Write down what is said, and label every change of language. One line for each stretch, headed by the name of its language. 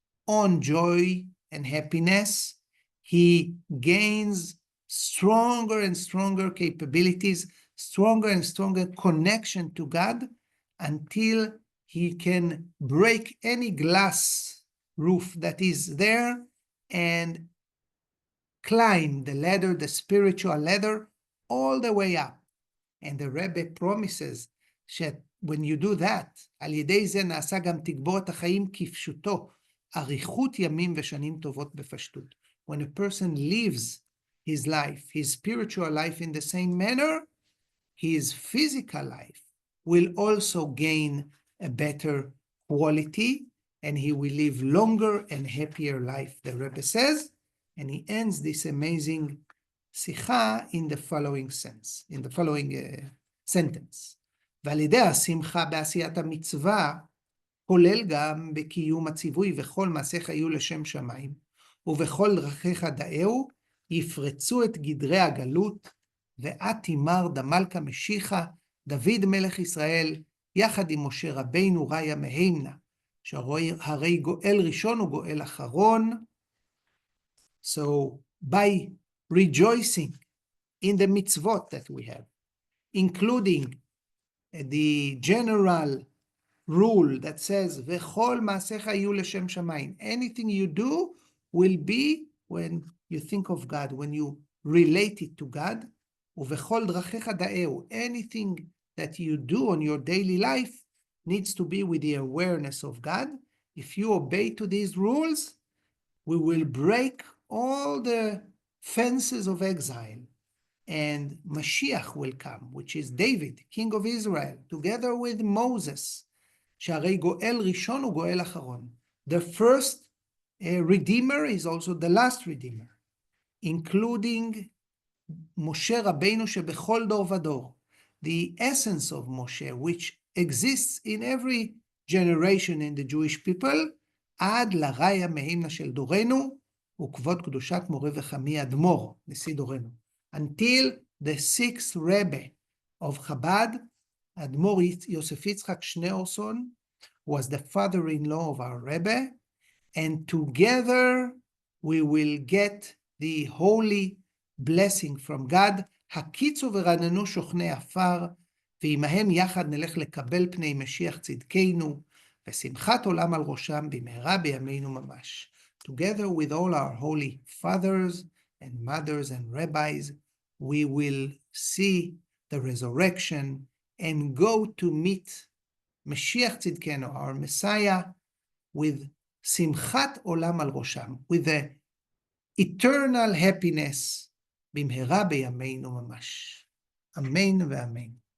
English: on joy and happiness, he gains stronger and stronger capabilities, stronger and stronger connection to God, until he can break any glass roof that is there and climb the ladder, the spiritual ladder, all the way up. And the Rebbe promises that when you do that,
Hebrew: על ידי זה נעשה גם תגבור את החיים כפשוטו, אריכות ימים ושנים טובות בפשטות.
English: When a person lives his life, his spiritual life in the same manner, his physical life will also gain a better quality, and he will live longer and happier life, the Rebbe says, and he ends this amazing Sicha in the following sense, in the following sentence.
Hebrew: ועל ידי השמחה בעשיית המצווה, כולל גם בקיום הציווי וכל מעשיך יהיו לשם שמיים, ובכל דרכיך דאהו, יפרצו את גדרי הגלות, ואת תימר דמלכה משיחה, דוד מלך ישראל, יחד עם משה רבינו ראיה מהימנה, שהרי גואל ראשון וגואל אחרון.
English: So by rejoicing in the mitzvot that we have, including the general rule that says,
Hebrew: וכל מעשיך יהיו לשם שמיים,
English: anything you do will be when you think of God, when you relate it to God,
Hebrew: ובכל דרכיך דאהו,
English: anything that you do on your daily life needs to be with the awareness of God. If you obey to these rules, we will break all the fences of exile, and Mashiach will come, which is David, king of Israel, together with Moses.
Hebrew: שהרי גואל ראשון וגואל אחרון.
English: The first redeemer is also the last redeemer, including Moshe Rabbeinu
Hebrew: שבכל דור ודור.
English: The essence of Moshe, which exists in every generation in the Jewish people,
Hebrew: עד לראיה מהימנה של דורנו, וכבוד קדושת מורה וחמי אדמו"ר, נשיא דורנו.
English: Until the sixth Rebbe of Chabad, Admor Yosef Yitzchak Schneerson, was the father-in-law of our Rebbe, and together we will get the holy blessing from God.
Hebrew: הקיצו ורננו שוכני עפר, ועמהם יחד נלך לקבל פני משיח צדקנו, ושמחת עולם על ראשם במהרה בימינו ממש.
English: Together with all our holy fathers and mothers and rabbis, we will see the resurrection and go to meet Mashiach Tzidkenu, our Messiah, with
Hebrew: simchat olam al rosham,
English: with the eternal happiness,
Hebrew: bimhera beyameinu mamash.
English: Amen ve'amen.